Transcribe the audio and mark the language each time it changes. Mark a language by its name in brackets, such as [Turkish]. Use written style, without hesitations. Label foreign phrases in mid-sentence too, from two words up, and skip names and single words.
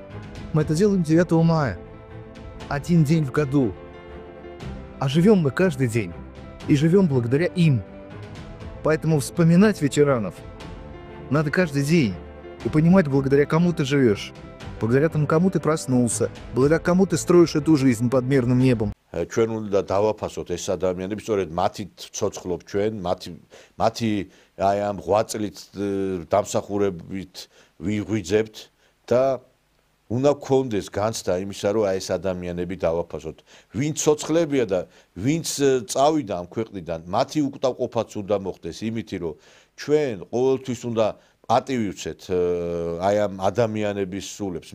[Russian] Мы это делаем 9 мая, один день в году. А живем мы каждый день, и живем благодаря им. Поэтому вспоминать ветеранов надо каждый день и понимать, благодаря кому ты живешь, благодаря тому, кому ты проснулся, благодаря кому ты строишь эту жизнь под мирным небом. [Georgian] ჩვენ უნდა დავაფასოთ ეს ადამიანები, სწორედ მათი ცოცხლობ ჩვენ, მათი აი ამ 8 წლით დამსახურებით ვიღვიძებთ და უნდა გქონდეს განცდა იმისა, რომ აი ეს ადამიანები დავაფასოთ. ვინც ცოცხლებია და ვინც წავიდა ამ ქვეყნიდან, მათი უკტავყოფაც უნდა მოხდეს იმითი, რომ ჩვენ ყოველთვის უნდა პატივი ვცეთ აი ამ ადამიანების სულებს.